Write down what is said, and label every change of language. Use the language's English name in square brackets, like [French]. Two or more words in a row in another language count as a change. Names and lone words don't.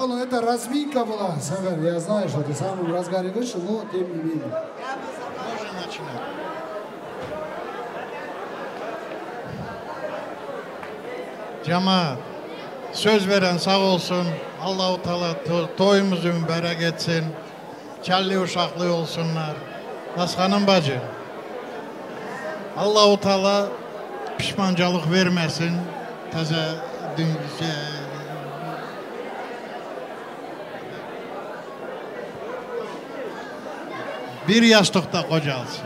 [Russian] это разминка была, Сагар, я знаю, что ты сам в разгаре вышел, но тем не менее. Можно начинать. [Turkish] Cemaat, söz veren sağ olsun, Allah-u Teala toyumuzu mübarek etsin, kelli uşaklı olsunlar. Nashanım bacı, Allah-u Teala pişmancalık vermesin, [Azerbaijani] təzə bir yastıqda qocalsın.